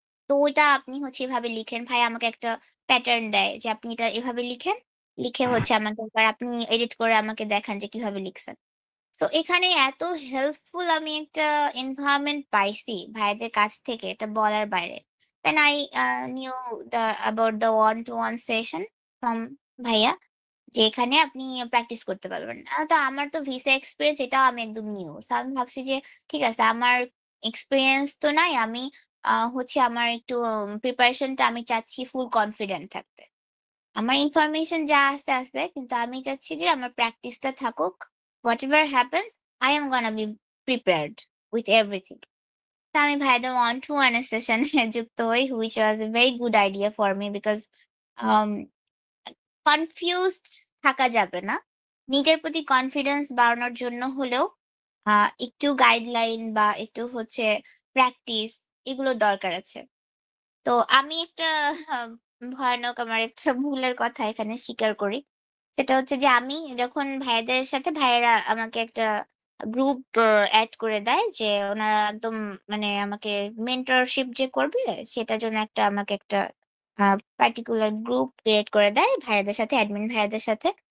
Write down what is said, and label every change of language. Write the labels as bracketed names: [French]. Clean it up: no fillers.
[Bangla] তো ওইটা আপনি হচ্ছে এভাবে লিখেন। ভাইয়া আমাকে একটা প্যাটার্ন দেয় যে, "আপনি এটা এভাবে লিখেন। লিখে হচ্ছে আমাকে একবার আপনি এডিট করে আমাকে দেখান যে কিভাবে লিখছেন।" তো এখানে এত হেল্পফুল আমি একটা এনভায়রনমেন্ট পাইছি ভাইয়াদের কাছ থেকে, এটা বলার বাইরে। [English] Then I knew about the one to one session from ভাইয়া, [Bangla] যে এখানে আপনি প্র্যাকটিস করতে পারবেন। তো আমার তো ভিসা এক্সপেরিয়েন্স এটাও আমি একদম নিউ। সো আমি ভাবছি যে ঠিক আছে, আমার এক্সপেরিয়েন্স তো নাই। আমি হচ্ছে আমার একটু প্রিপারেশনটা আমি চাচ্ছি ফুল কনফিডেন্ট থাকতে। আমার ইনফরমেশন যা আছে, কিন্তু আমি চাচ্ছি যে আমার প্র্যাকটিসটা থাকুক। [English] Whatever happens, I am gonna be prepared with everything. [Bangla] তো আমি ভাইয়াদের one to one সেশনে যুক্ত হই, [English] which was a very good idea for me because um [Bangla] confused থাকা যাবে না। নিজের প্রতি কনফিডেন্স বাড়ানোর জন্য হলেও আ একটু গাইডলাইন বা একটু হচ্ছে প্র্যাকটিস, এগুলো দরকার আছে। তো আমি একটা আ ভয়ানক আমার একটা ভুলের কথা এখানে স্বীকার করি। সেটা হচ্ছে যে আমি যখন ভাইয়াদের সাথে, ভাইয়ারা আমাকে একটা গ্রুপ এড করে দেয় যে উনারা একদম মানে আমাকে মেন্টরশিপ যে করবে সেটার জন্য আমাকে একটা আ পার্টিকুলার গ্রুপ ক্রিয়েট করে দেয় ভাইয়াদের সাথে, অ্যাডমিন ভাইয়াদের সাথে।